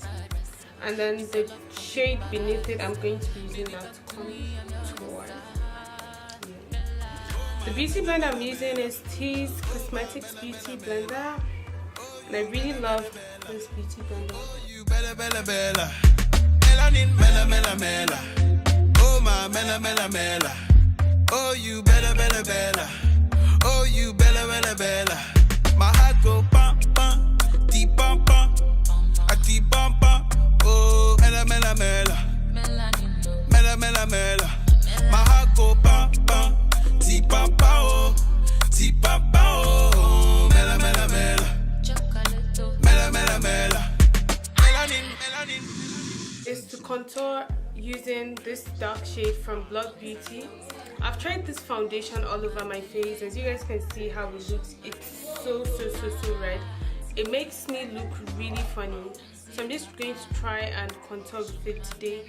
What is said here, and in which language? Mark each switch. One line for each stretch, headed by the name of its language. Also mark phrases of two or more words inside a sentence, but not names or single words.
English: And then the shade beneath it, I'm going to be using that contour. Yeah. The beauty blender I'm using is Tease Cosmetics Beauty Blender, and I really love this beauty blender. You
Italian: bella bella bella,
English: melanin mela mela mela. Oh my mela mela mela. Oh you
Italian: bella bella bella.
English: Oh you
Italian: bella bella bella.
English: My heart go pam pam, deep pam pam, a deep pam pam. Oh mela mela mela, mela mela mela. My heart go pam pam, deep pam pam, oh deep pam pam, oh mela mela mela, mela mela mela. Melanin melanin. Is to contour using this dark shade from Blood Beauty. I've tried this foundation all over my face. As you guys can see how it looks, it's so red. It makes me look really funny. So I'm just going to try and contour with it today.